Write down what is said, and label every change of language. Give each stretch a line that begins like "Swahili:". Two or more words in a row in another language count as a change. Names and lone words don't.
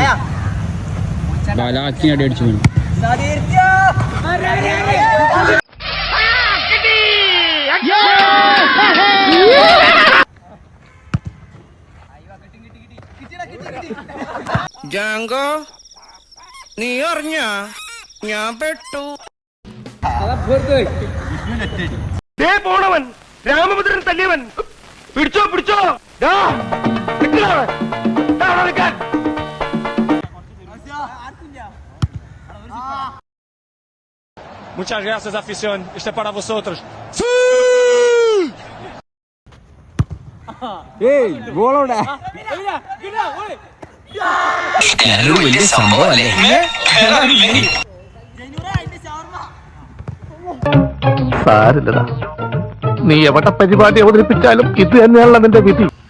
Malayalam: അടിച്ചു ജാങ്കോ, നീ അറിഞ്ഞ ഞാൻ പെട്ടു. പോണവൻ രാമഭദ്രൻ തല്ലിയവൻ. പിടിച്ചോ പിടിച്ചോ.
Spanish: Muchas gracias, afición. Este es para vosotros.
Malayalam: Hey, ഗോളോടെ വലിയ സംഭവല്ലേ. സാരില്ലടാ, നീ എവിടെ പരിപാടി അവതരിപ്പിച്ചാലും ഇത് തന്നെയാണല്ലോ നിന്റെ വിധി.